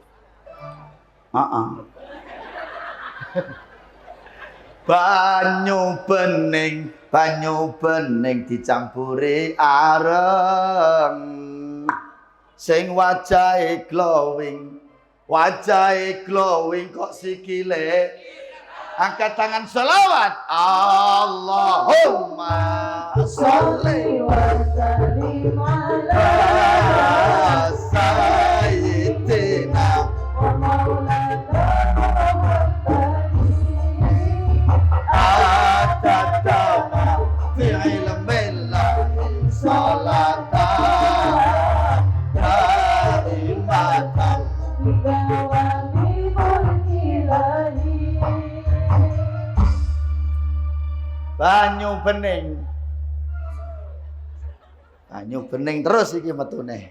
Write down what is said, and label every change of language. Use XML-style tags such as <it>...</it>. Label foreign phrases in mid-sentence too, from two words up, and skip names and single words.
<jv>Banyu bening dicampuri areng. Sing wajahe glowing kok sikile.</jv> <id>Angkat tangan sholawat.</id> <ar>اللهم صل وسلم على سيدنا ومولانا محمد عدد ما في علم الله صلاة دائمة</ar> <jv>banyu bening terus iki metune.</jv>